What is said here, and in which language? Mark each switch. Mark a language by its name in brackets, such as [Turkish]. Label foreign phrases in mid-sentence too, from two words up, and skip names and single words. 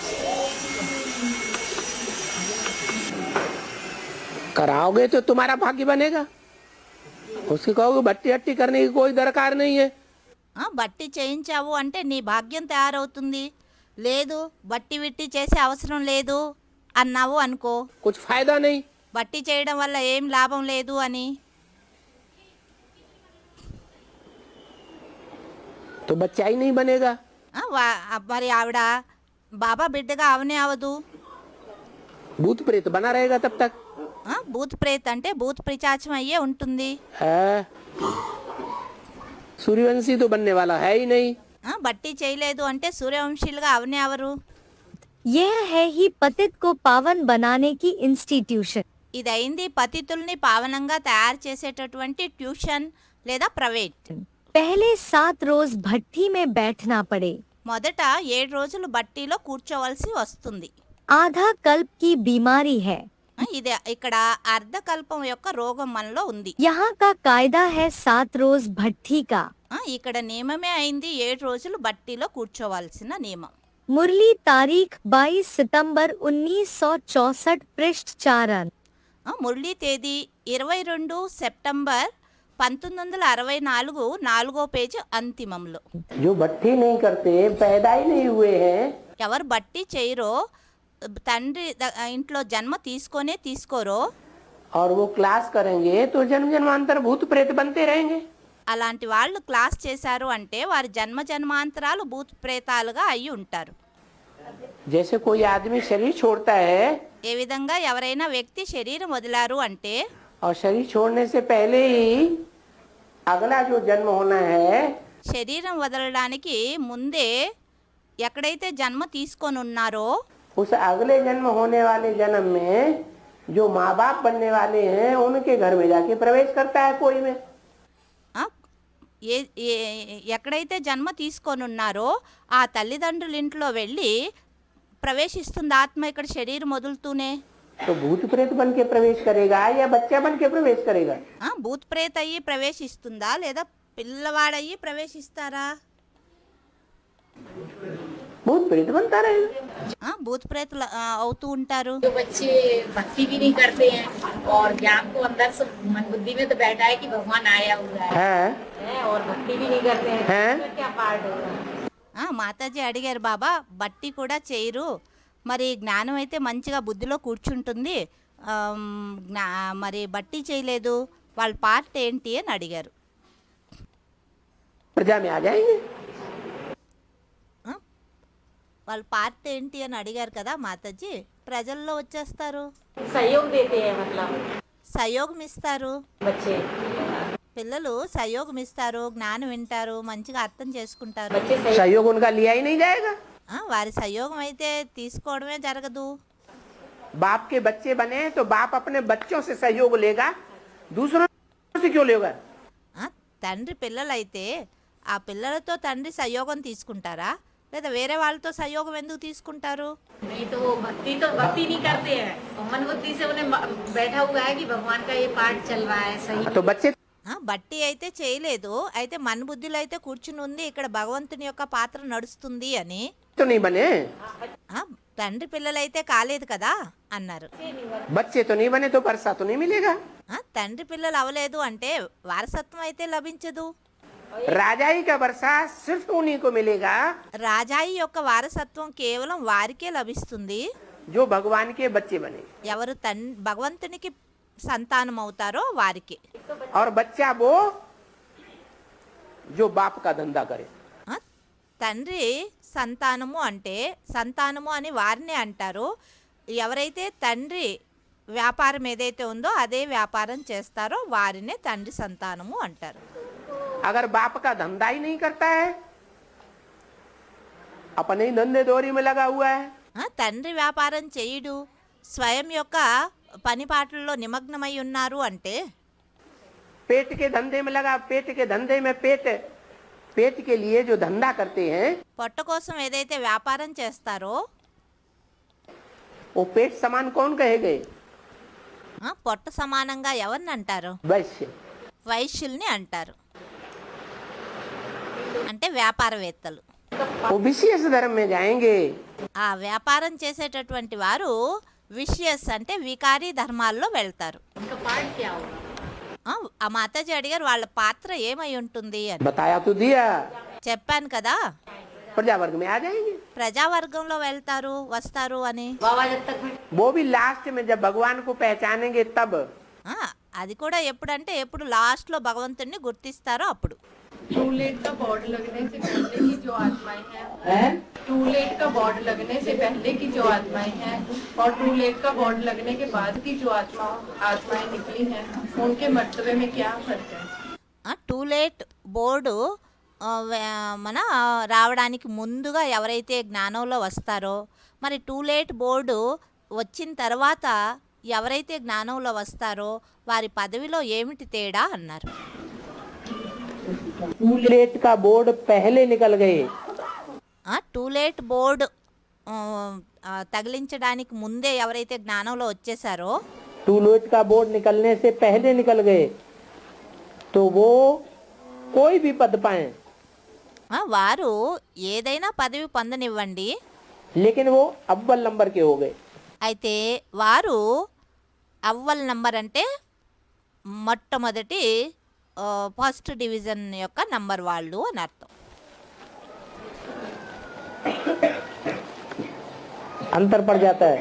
[Hindi] कराओगे तो तुम्हारा भाग्य बनेगा. उसकी कहोगे भट्टी हट्टी करने की कोई दरकार नहीं है. [Telugu] బట్టి చేయించావు అంటే నీ భాగ్యం తయారవుతుంది. లేదు బట్టి విట్టి చేసే అవసరం లేదు అన్నావు అనుకో, [Hindi] कुछ फायदा नहीं. [Telugu] బట్టి చేయడం వల్ల ఏం లాభం లేదు అని. [Hindi] तो बच्चा ही नहीं बनेगा. [Telugu] మరి ఆవిడ బాబా బిడ్డగా అవనే అవదు. [Hindi] भूत प्रेत बना रहेगा तब तक। भूत प्रेत [Telugu] అంటే భూత్ పిశాచం అయ్యే ఉంటుంది. [Hindi] सूर्यवंशी तो बनने वाला है ही नहीं। [Telugu] బట్టి చేయలేదు అంటే సూర్యవంశీలుగా అవనే ఎవరు? [Hindi] यह है ही पतित को पावन बनाने की इंस्टीट्यूशन। [Telugu] ఇదైంది పతితుల్ని పావనంగా తయారు చేసేటటువంటి ట్యూషన్ లేదా ప్రైవేట్. [Hindi] पहले 7 रोज भट्टी में बैठना पड़े। [Telugu] మొదట 7 రోజులు బట్టీలో కూర్చోవలసి వస్తుంది. [Hindi] आधा कल्प की बीमारी है। [Telugu] ఇది ఇక్కడ అర్ధకల్పం యొక్క రోగం మనలో ఉంది. [Hindi] यहाँ का कायदा है 7 रोज भट्टी का। [Telugu] ఇక్కడ నియమమే అయింది 7 రోజులు బట్టీలో కూర్చోవాల్సిన నియమం. [Hindi] मुरली तारीख 22 सितंबर 1964 पृष्ठ 4। [Telugu] మురళీ తేదీ 22 సెప్టెంబర్ 1964 4వ పేజీ అంతిమంలో. [Hindi] जो भट्टी नहीं करते पैदा ही नहीं हुए हैं। [Telugu] ఎవరు బట్టి చేయరో తండ్రి ఇంట్లో జన్మ తీసుకోరో [Hindi] और वो क्लास करेंगे तो जन्म जन्मांतर भूत प्रेत बनते रहेंगे। [Telugu] అలాంటి వాళ్ళు క్లాస్ చేశారు అంటే వారి జన్మ జన్మాంతరాలు భూత ప్రేతాలుగా అయి ఉంటారు. [Hindi] जैसे कोई आदमी शरीर छोड़ता है [Telugu] ఏ విధంగా ఎవరైనా వ్యక్తి శరీరం వదిలారు అంటే [Hindi] और शरीर छोड़ने से पहले ही अगला जो जन्म होना है [Telugu] శరీరం వదలడానికి ముందే ఎక్కడైతే జన్మ తీసుకొని ఉన్నారో [Hindi] उस अगले जन्म होने वाले जन्म में जो माँ बाप बनने वाले हैं उनके घर में जाके प्रवेश करता है कोई में। [Telugu] ఎక్కడైతే జన్మ తీసుకొని ఉన్నారో ఆ తల్లిదండ్రుల ఇంట్లో వెళ్ళి ప్రవేశిస్తుంది ఆత్మ ఇక్కడ శరీరం వదులుతూనే. [Hindi] तो भूत प्रेत बन के प्रवेश करेगा या बच्चा बन के प्रवेश करेगा? [Telugu] భూత్ ప్రేత అయ్యి ప్రవేశిస్తుందా లేదా పిల్లవాడయ్యి ప్రవేశిస్తారా? [Hindi] भूत प्रेत बनता रहेगा। [Telugu] భూత్ ప్రేతలు అవుతూ ఉంటారు. [Hindi] जो बच्चे भक्ति भी नहीं करते हैं और ज्ञान को अंदर से मन बुद्धि में तो बैठा है कि भगवान आया हुआ है और भक्ति भी नहीं करते हैं तो क्या पार्ट होगा? [Telugu] మాతాజీ అడిగారు, బాబా బట్టి కూడా చేయరు, మరి జ్ఞానం అయితే మంచిగా బుద్ధిలో కూర్చుంటుంది, మరి బట్టి చేయలేదు, వాళ్ళ పార్ట్ ఏంటి అని అడిగారు. [Hindi] प्रजा में आ जाएंगे। [Telugu] వాళ్ళ పార్ట్ ఏంటి అని అడిగారు కదా మాతాజీ. ప్రజల్లో వచ్చేస్తారు, [Hindi] सहयोग देते हैं मतलब [Telugu] సహయోగం ఇస్తారు. [Hindi] बच्चे [Telugu] పిల్లలు సహయోగం ఇస్తారు, జ్ఞానం వింటారు, మంచిగా అర్థం చేసుకుంటారు. [Hindi] बच्चे सहयोग उनका लिया ही नहीं जाएगा। [Telugu] వారి సహయోగం అయితే తీసుకోవడమే జరగదు. [Hindi] बाप के बच्चे बने तो बाप अपने बच्चों से सहयोग लेगा, दूसरों से क्यों लेगा? [Telugu] తండ్రి పిల్లలైతే ఆ పిల్లలతో తండ్రి సహయోగం తీసుకుంటారా లేదా వేరే వాళ్ళతో సహయోగం ఎందుకు తీసుకుంటారు? [Hindi] नहीं तो भक्ति नहीं करते हैं और मन बुद्धि से उन्हें बैठा हुआ है कि भगवान का ये पार्ट चल रहा है सही। तो बच्चे [Telugu] బట్టి అయితే చేయలేదు, అయితే మన బుద్ధిలో అయితే కూర్చుని ఉంది ఇక్కడ భగవంతుని యొక్క పాత్ర నడుస్తుంది అని. [Hindi] तो नहीं बने, [Telugu] తండ్రి పిల్లలైతే కాలేదు కదా అన్నారు. [Hindi] बच्चे तो नहीं बने तो वर्षा तो नहीं मिलेगा। [Telugu] తండ్రి పిల్లలు అవలేదు అంటే వారసత్వం అయితే లభించదు. [Hindi] राजाई का वर्षा सिर्फ उन्हीं को मिलेगा [Telugu] రాజాయి యొక్క వారసత్వం కేవలం వారికే లభిస్తుంది [Hindi] जो भगवान के बच्चे बने। [Telugu] ఎవరు భగవంతునికి సంతానం అవుతారో వారికి. [Hindi] और बच्चा वो जो बाप का धंधा करे। [Telugu] తండ్రి సంతానము అంటే సంతానము అని వారినే అంటారు ఎవరైతే తండ్రి వ్యాపారం ఏదైతే ఉందో అదే వ్యాపారం చేస్తారో వారినే తండ్రి సంతానము అంటారు. [Hindi] अगर बाप का धंधा ही नहीं करता है, अपने ही धंधे दोरी में लगा हुआ है, [Telugu] తండ్రి వ్యాపారం చేయుడు స్వయం యొక్క పని పాటల్లో నిమగ్నమై ఉన్నారు అంటే [Hindi] पेट के धंधे में लगा, पेट के धंधे में पेट के लिए जो धंधा करते हैं [Telugu] పొట్ట కోసం ఏదైతే వ్యాపారం చేస్తారో [Hindi] वो पेट समान कौन कहे गए? [Telugu] పొట్ట సమానంగా ఎవరిని అంటారు? [Hindi] वैश्य। [Telugu] వైశ్యుల్ని అంటారు, అంటే వ్యాపారవేత్తలు. [Hindi] वो विशेष धर्म में जाएंगे। [Telugu] ఆ వ్యాపారం చేసేటటువంటి వారు విషయస్ అంటే వికారీ ధర్మాల్లో వెళ్తారు. [Hindi] उनका पार्ट क्या होगा? [Telugu] ఆ మాతాజీ అడిగారు వాళ్ళ పాత్ర ఏమై ఉంటుంది అని. [Hindi] बताया तो दिया, [Telugu] చెప్పాను కదా [Hindi] प्रजा वर्ग में आ जाएंगे। [Telugu] ప్రజావర్గంలో వెళ్తారు వస్తారు అని. [Hindi] बाबा जब तक में वो भी लास्ट में जब भगवान को पहचानेंगे तब। [Telugu] అది కూడా ఎప్పుడంటే ఎప్పుడు లాస్ట్లో భగవంతుడిని గుర్తిస్తారో అప్పుడు. [Hindi] टूलेट का बोर्ड लगने से पहले की जो आत्माएं हैं, हैं? टूलेट का बोर्ड लगने से पहले की जो आत्माएं हैं और टूलेट का बोर्ड लगने के बाद की जो आत्माएं निकली हैं, उनके मर्तबे में क्या फर्क है? [English] too late [Telugu] బోర్డు మన రావడానికి ముందుగా ఎవరైతే జ్ఞానంలో వస్తారో, మరి [English] too late [Telugu] బోర్డు వచ్చిన తర్వాత ఎవరైతే జ్ఞానంలో వస్తారో వారి పదవిలో ఏమిటి తేడా అన్నారు. [Hindi] टूलेट का बोर्ड पहले निकल गए, [English] too late [Telugu] బోర్డు తగిలించడానికి ముందే ఎవరైతే జ్ఞానంలో వచ్చేసారో [Hindi] टूलेट का बोर्ड निकलने से पहले निकल गए तो वो कोई भी पद पाए, [Telugu] వారు ఏదైనా పదవి పొందనివ్వండి, [Hindi] लेकिन वो अव्वल नंबर के हो गए. [Telugu] అయితే వారు [Hindi] अव्वल नंबर [Telugu] అంటే మొట్టమొదటి [English] first division [Telugu] యొక్క నంబర్ వాళ్ళు అని అర్థం. [Hindi] अंतर पड़ जाता है.